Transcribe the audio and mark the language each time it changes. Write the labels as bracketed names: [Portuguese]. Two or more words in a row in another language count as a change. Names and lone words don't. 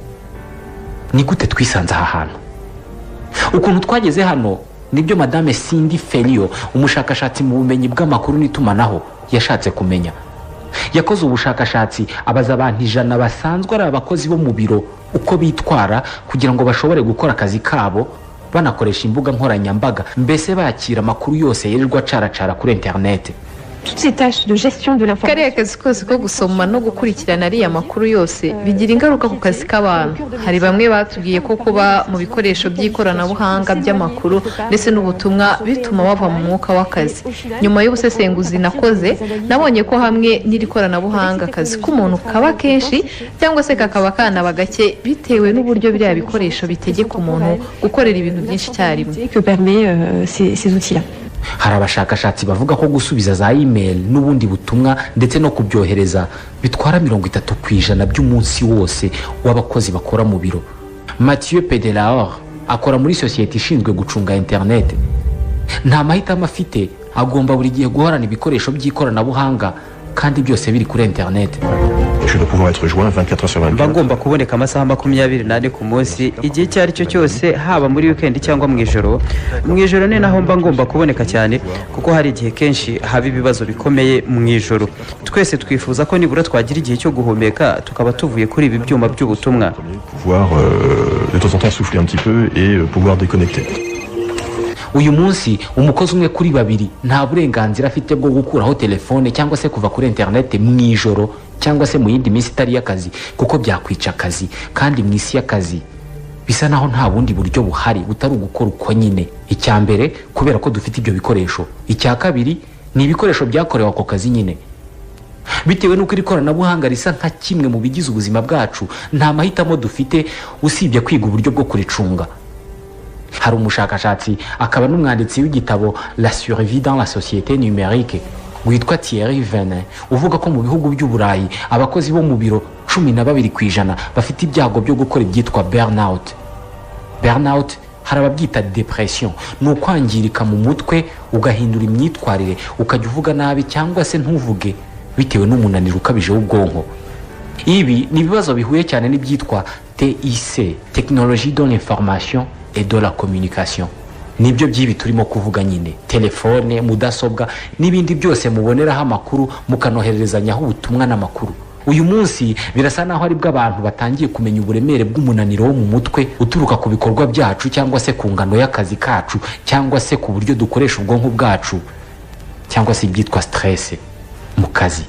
[Kinyarwanda] Ni gute twisanze aha hantu? Ukuntu twageze hano nibyo Madame Cindy Felio, umushakashatsi mu bumenyi bw'amakuru n'itumanaho, yashatse kumenya. Yakoze ubushakashatsi abaza abantu 100 basanzwe ari abakozi bo mu biro uko bitwara kugira ngo bashobore gukora akazi kabo banakoresha imbuga nkoranyambaga, mbese bakira amakuru yose yirirwa acaracara kuri internet. [French] Toutes ces tâches de gestion de l'information. [Kinyarwanda] kariya kazi kose ko gusoma no gukurikirana ariya makuru yose bigira ingaruka ku kazi k'abantu. Hari bamwe batubwiye ko kuba mu bikoresho by'ikoranabuhanga by'amakuru ndetse n'ubutumwa bituma bava mu mwuka w'akazi. Nyuma y'ubusesenguzi nakoze, nabonye ko hamwe n'iri koranabuhanga akazi k'umuntu kaba kenshi cyangwa se kakaba kanaba gake bitewe n'uburyo biriya bikoresho bitegeka umuntu gukorera ibintu byinshi icyarimwe. [French] Que permet ces outils-là. [Kinyarwanda] Hari abashakashatsi bavuga ko gusubiza za email n'ubundi butumwa ndetse no kubyohereza bitwara 30% by'umunsi wose w'abakozi bakora mu biro. Mathieu Pedelaor akora muri sosiyete ishinzwe gucunga internet. Nta mahitamo afite, agomba buri gihe guhorana ibikoresho by'ikoranabuhanga kandi byose biri kuri internet. [French] Je dois pouvoir être joint 24 heures sur 24. [Kinyarwanda] Bagomba kuboneka amasaha 24 ku munsi, igihe icyo ari cyo cyose, haba muri weekend cyangwa mu ijoro. Mu ijoro ni naho mba ngomba kuboneka cyane kuko hari igihe kenshi haba ibibazo bikomeye mu ijoro. Twese twifuza ko nibura twagira igihe cyo guhumeka tukaba tuvuye kuri ibi byuma by'ubutumwa. [French] Pouvoir de temps en temps souffler un petit peu et pouvoir déconnecter. [Kinyarwanda] Uyu munsi umukozi umwe kuri 2 nta burenganzira afite bwo gukuraho telefone cyangwa se kuva kuri internet mu ijoro cyangwa se mu yindi minsi itari y'akazi, kuko byakwica akazi. Kandi mu isi y'akazi bisa naho nta bundi buryo buhari butari ugukora uko nyine. Icya mbere kubera ko dufite ibyo bikoresho, icya kabiri ni ibikoresho byakorewe ako kazi nyine. Bitewe n'uko iri koranabuhanga risa nka kimwe mu bigize ubuzima bwacu, nta mahitamo dufite usibye kwiga uburyo bwo kuricunga. Hari umushakashatsi akaba n'umwanditsi w'igitabo La survie dans la société numérique witwa Thierry Venin, uvuga ko mu bihugu by'Uburayi abakozi bo mu biro 12% bafite ibyago byo gukora ibyitwa burnout. Burnout hari ababyita depression, ni ukwangirika mu mutwe ugahindura imyitwarire, ukajya uvuga nabi cyangwa se ntuvuge bitewe n'umunaniro ukabije w'ubwonko. Ibi ni ibibazo bihuye cyane n'ibyitwa TIC, [French] technologie de l'information et de la communication. [Kinyarwanda] Nibyo by'ibi turimo kuvuga nyine, telefone, mudasobwa n'ibindi byose muboneraho amakuru mukanohererezanyaho ubutumwa n'amakuru. Uyu munsi birasa naho ari bw'abantu batangiye kumenya uburemere bw'umunaniro wo mu mutwe uturuka ku bikorwa byacu cyangwa se ku ngano y'akazi kacu cyangwa se ku buryo dukoresha ubwonko bwacu cyangwa se ibyitwa stress mu kazi.